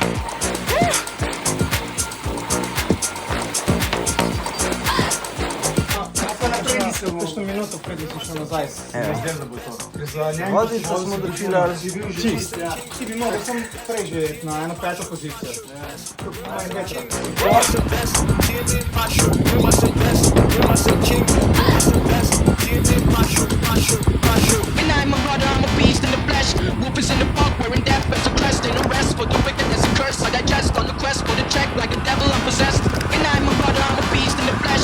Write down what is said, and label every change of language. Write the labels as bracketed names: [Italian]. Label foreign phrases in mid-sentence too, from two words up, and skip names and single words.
[Slovenian] Kakšno minuto preden si šel nazaj, vem, da bo to. Vodico smo držili, ali si bil že čist? Ti bi mogel sam prej že na eno peto pozicijo. [English] I'm a brother, I'm a beast in the flesh. Wolf is in the park, wearing death as a crest. Ain't no rest for the wicked as a curse. I digest on the quest for the check like a devil I'm possessed. And I'm a brother, I'm a beast in the flesh.